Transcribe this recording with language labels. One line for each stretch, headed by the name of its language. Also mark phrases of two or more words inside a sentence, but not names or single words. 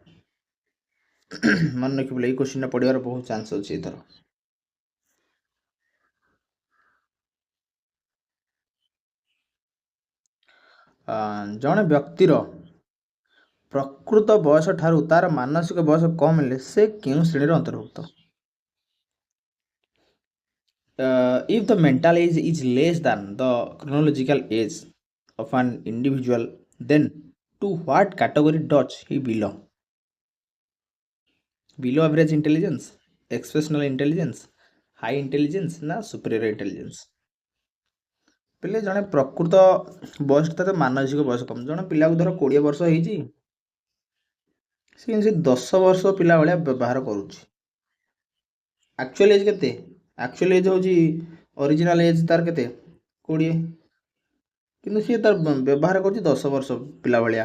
Odia: ମନେ ରଖିବୁ ଏଇ କ୍ୱେଶ୍ଚିନ୍ଟା ପଢ଼ିବାର ବହୁତ ଚାନ୍ସ ଅଛି ଏଥର। ଜଣେ ବ୍ୟକ୍ତିର ପ୍ରକୃତ ବୟସ ଠାରୁ ତାର ମାନସିକ ବୟସ କମ୍ ହେଲେ ସେ କେଉଁ ଶ୍ରେଣୀର ଅନ୍ତର୍ଭୁକ୍ତ?
English: If the mental age is less than the chronological age of an individual, then to what category does he belong? Below average intelligence, exceptional intelligence, high intelligence ନା superior intelligence?
Odia: ପିଲେ ଜଣେ ପ୍ରକୃତ ବୟସ ତାର ମାନସିକ ବୟସ କମ୍। ଜଣେ ପିଲାକୁ ଧର 20 ବର୍ଷ ହେଇଛି, ସେ 10 ବର୍ଷ ପିଲା ଭଳିଆ ବ୍ୟବହାର କରୁଛି।
English: actual age
Odia: କେତେ?
English: actual age
Odia: ହେଉଛି
English: original age
Odia: ତାର କେତେ? 20, କିନ୍ତୁ ସିଏ ତାର ବ୍ୟବହାର କରୁଛି 10 ବର୍ଷ ପିଲା ଭଳିଆ।